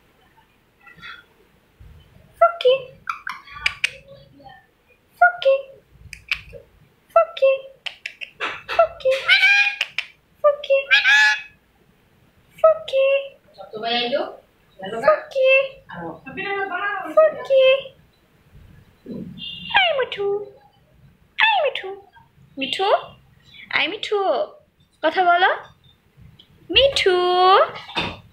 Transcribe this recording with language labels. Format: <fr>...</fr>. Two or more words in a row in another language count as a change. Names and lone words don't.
<en>Fuki. Fuki. Fuki. Fuki. Fuki. Fuki. Fuki. Fuki. Hi Mitthu. Hi Mitthu. Mitthu. Hi Mitthu.</en> <bn>কথা বলো মিঠু</bn>